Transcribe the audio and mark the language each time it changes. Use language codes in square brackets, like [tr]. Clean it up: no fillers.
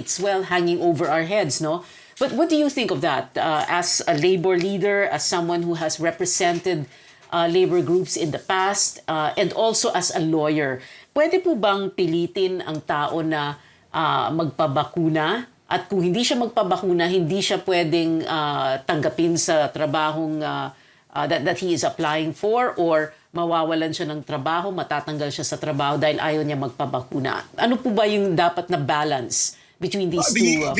[en] It's well hanging over our heads, no? But what do you think of that as a labor leader, as someone who has represented labor groups in the past, and also as a lawyer? [tl] Pwede po bang pilitin ang tao na magpabakuna? At kung hindi siya magpabakuna, hindi siya pwedeng tanggapin sa trabahong [en] that he is applying for, [tl] or mawawalan siya ng trabaho, matatanggal siya sa trabaho dahil ayaw niya magpabakuna. Ano po ba yung dapat na [en] balance between these two forces?